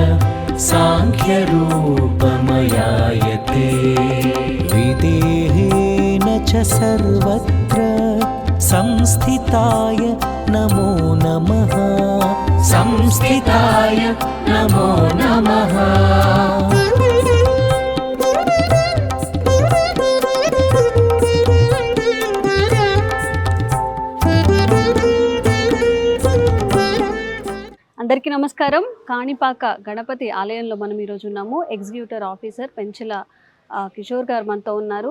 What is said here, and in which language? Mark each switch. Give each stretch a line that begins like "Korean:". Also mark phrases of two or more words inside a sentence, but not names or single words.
Sanskrit: साङ्ख्यरूपमयाय ते विदेहेन च सर्वत्र संस्थिताय नमो नमः संस्थिताय नमो नमः.
Telugu: అందరికీ నమస్కారం. కాణిపాక గణపతి ఆలయంలో మనం ఈరోజు ఉన్నాము. ఎగ్జిక్యూటివ్ ఆఫీసర్ పెంచల కిషోర్ గారు మనతో ఉన్నారు.